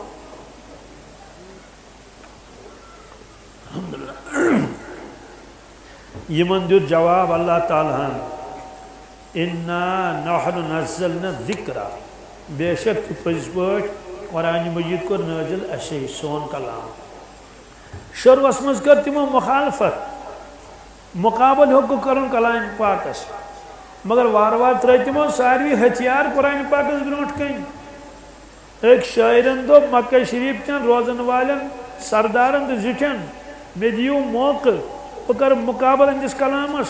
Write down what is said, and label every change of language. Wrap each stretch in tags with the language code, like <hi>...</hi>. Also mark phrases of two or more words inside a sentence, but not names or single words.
<ks>یمن دیُت جواب اللہ تعالیٰ ہن</ks> <ar>انا نحن نزلنا الذکر</ar> <ks>بے شک تو پٔزۍ پٲٹھۍ قرآن مجید کوٚر نٲزِل اَسے سون کلام. شروعس منٛز کٔر تِمو مخالفت مقابل ہیوٚکُکھ کرُن کلام پاکس مگر وار وار ترٲے تِمو ساروی ہتھیار قرآن پاکس برونٛٹھ کَنۍ. أکۍ شٲعرن دوٚپ مکہ شریف کٮ۪ن روزن والٮ۪ن سردارن تہٕ زِٹھٮ۪ن مےٚ دِیِو موقعہٕ بہٕ کرٕ مقابل أہنٛدِس کلامس.</ks>